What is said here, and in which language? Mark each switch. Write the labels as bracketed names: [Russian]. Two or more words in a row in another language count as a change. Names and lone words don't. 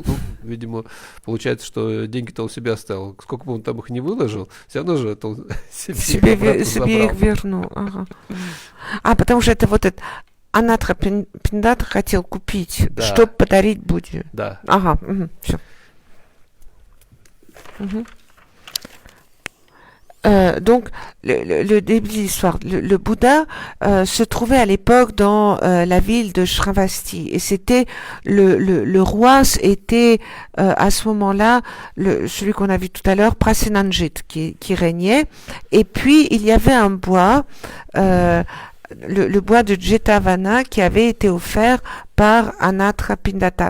[Russian] Ну, видимо, получается, что деньги-то он себе оставил. Сколько бы он там их не выложил, все равно же это он себе их вернул. Ага. Потому что это вот этот Анатха Пиндатта хотел купить, да, чтобы подарить Будде. Да. Ага, все. [French] Donc, le début de l'histoire, le Bouddha se trouvait à l'époque dans la ville de Shravasti, et c'était le roi était à ce moment-là celui qu'on a vu tout à l'heure, Prasenanjit, qui régnait, et puis il y avait un bois, le bois de Jetavana, qui avait été offert par Anatha Pindata.